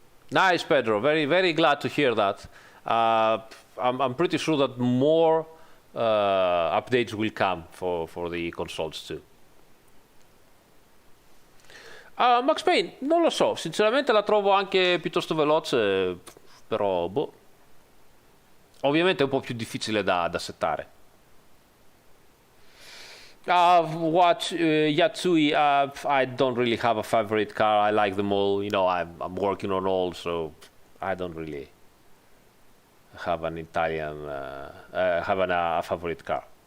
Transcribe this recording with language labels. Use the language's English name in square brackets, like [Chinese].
[English] Nice, Pedro. Very glad to hear that. I'm pretty sure that more updates will come for the consoles too. [Italian] Max Payne, non lo so, sinceramente la trovo anche piuttosto veloce, però boh. Ovviamente è un po' più difficile da settare. [English] Yatsui, I don't really have a favorite car. I like them all. You know, I'm working on all, so I don't really have an Italian, a favorite car.